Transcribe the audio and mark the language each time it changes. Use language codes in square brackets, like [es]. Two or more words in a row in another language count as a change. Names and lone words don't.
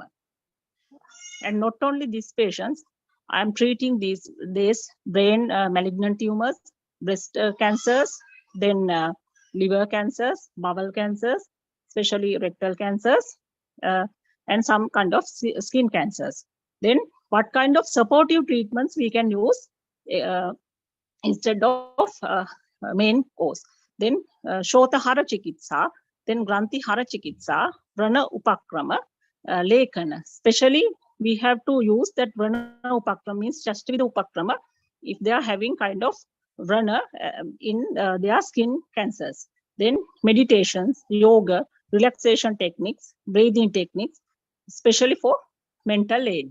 [en] And not only these patients, I am treating these brain malignant tumors, breast cancers, then liver cancers, bowel cancers, especially rectal cancers, and some kind of skin cancers. Then what kind of supportive treatments we can use instead of main course? Then Shota Hara Chikitsa, then Granthi Hara Chikitsa, Vrana Upakrama, Lekana. Especially we have to use that Vrana Upakrama, means just with Upakrama if they are having kind of Vrana in their skin cancers. Then meditations, yoga, relaxation techniques, breathing techniques, especially for mental aid.